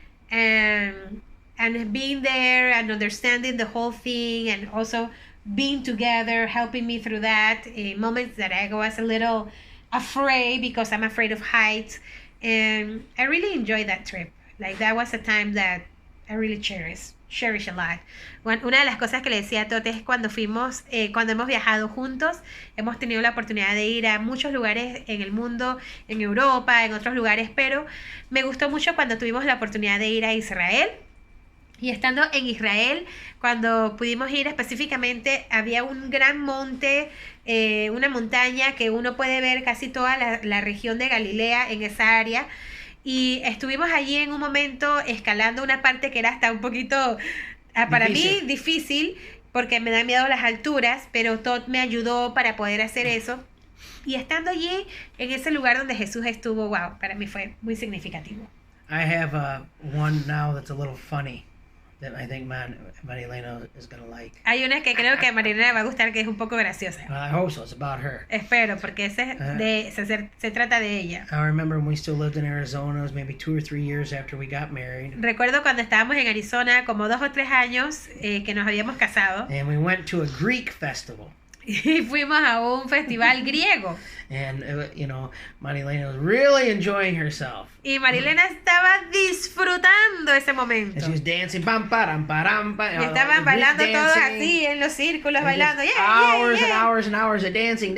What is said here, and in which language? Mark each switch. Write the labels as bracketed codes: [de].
[en] And being there and understanding the whole thing, and also being together, helping me through that, moments that I was a little afraid because I'm afraid of heights. And I really enjoyed that trip. Like, that was a time that I really cherish a lot. [es] Una de las cosas que le decía a Tote es cuando hemos viajado juntos, hemos tenido la oportunidad de ir a muchos lugares en el mundo, en Europa, en otros lugares, pero me gustó mucho cuando tuvimos la oportunidad de ir a Israel. Y estando en Israel, cuando pudimos ir específicamente, había un gran monte, una montaña que uno puede ver casi toda la región de Galilea en esa área. Y estuvimos allí en un momento escalando una parte que era hasta un poquito, para mí, difícil, porque me da miedo las alturas, pero Todd me ayudó para poder hacer eso. Y estando allí, en ese lugar donde Jesús estuvo, wow, para mí fue muy significativo. [en] I have one now that's a little funny that I think Maria Elena is going to like. [es] Hay una que creo que a Maria Elena va a gustar, que es un poco graciosa. [en] Well, I hope so. It's about her. [es] Espero, porque se trata de ella. [en] I remember when we still lived in Arizona. It was maybe 2 or 3 years after we got married. [es] Recuerdo cuando estábamos en Arizona, como 2 o 3 años que nos habíamos casado. [en] And we went to a Greek festival. [es] Y fuimos a un festival griego. [en] And, Marilena was really enjoying herself. [es] Y Marilena estaba disfrutando ese momento. [en] And she was dancing, pam, param, param, pam. [es] Y estaban bailando todos así en los círculos, bailando. [en] Hours and hours and hours of dancing.